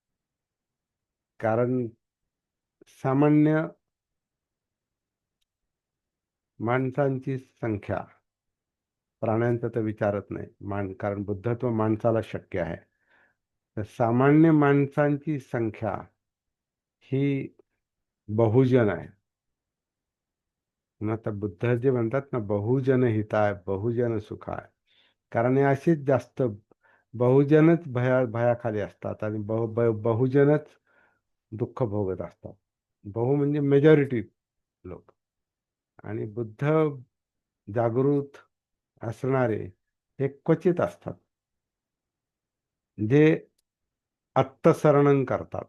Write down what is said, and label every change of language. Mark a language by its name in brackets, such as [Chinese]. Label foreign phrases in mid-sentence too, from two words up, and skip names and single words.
[Marathi] कारण सामान्य माणसांची संख्या, प्राण्यांचा तर विचारत नाही, कारण बुद्धत्व माणसाला शक्य आहे. तर सामान्य माणसांची संख्या ही बहुजन आहे. आता बुद्ध जे म्हणतात ना, [Pali] बहुजन हिताय बहुजन सुखाय, [Marathi] कारण हे अशीच जास्त बहुजनच भयाखाली असतात आणि बहुजनच दुःख भोगत असतात. बहु म्हणजे मेजॉरिटी लोक. आणि बुद्ध जागृत असणारे हे क्वचित असतात, जे आत्तसरणं करतात.